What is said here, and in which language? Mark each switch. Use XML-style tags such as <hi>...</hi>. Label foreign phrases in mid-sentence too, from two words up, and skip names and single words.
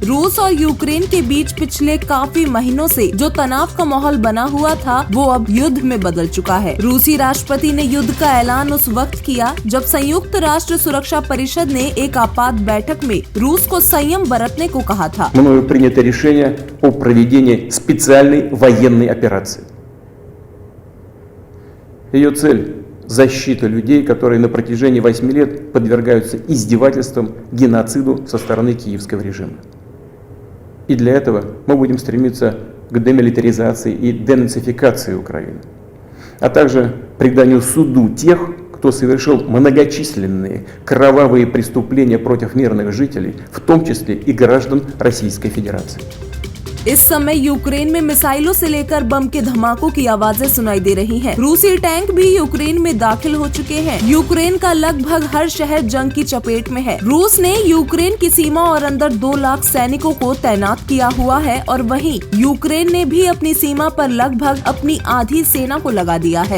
<hi>रूस और यूक्रेन के बीच पिछले काफी महीनों से जो तनाव का माहौल बना हुआ था वो अब युद्ध में बदल चुका है। रूसी राष्ट्रपति ने युद्ध का ऐलान उस वक्त किया जब संयुक्त राष्ट्र सुरक्षा परिषद ने एक आपात बैठक में रूस को संयम बरतने को कहा था।</hi> <ru>Мною принято решение о проведении специальной военной операции. Ее цель – защита людей, которые на протяжении 8 лет подвергаются издевательствам, геноциду со стороны киевского режима. И для этого мы будем стремиться к демилитаризации и денацификации Украины, а также преданию суду тех, кто совершил многочисленные кровавые преступления против мирных жителей, в том числе и граждан Российской Федерации.</ru> <hi>इस समय यूक्रेन में मिसाइलों से लेकर बम के धमाकों की आवाजें सुनाई दे रही हैं। रूसी टैंक भी यूक्रेन में दाखिल हो चुके हैं। यूक्रेन का लगभग हर शहर जंग की चपेट में है। रूस ने यूक्रेन की सीमा और अंदर 2 लाख सैनिकों को तैनात किया हुआ है और वहीं यूक्रेन ने भी अपनी सीमा पर लगभग अपनी आधी सेना को लगा दिया है।</hi>